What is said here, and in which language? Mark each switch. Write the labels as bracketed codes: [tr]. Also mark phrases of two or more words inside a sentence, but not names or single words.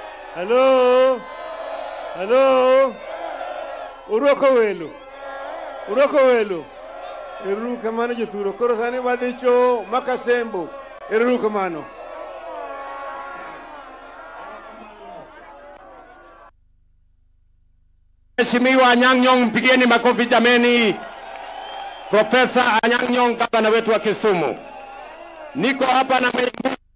[en] Hello. Hello. [luo] Uroko welu. Uroko welu. Eru kamano jethuro. Koro sani wadhicho makasembo. Eru kamano. [sw] Mheshimiwa Anyang' Nyong'o, mpigeni makofi jameni. Profesa Anyang' Nyong'o, gavana wetu wa Kisumu. Niko hapa na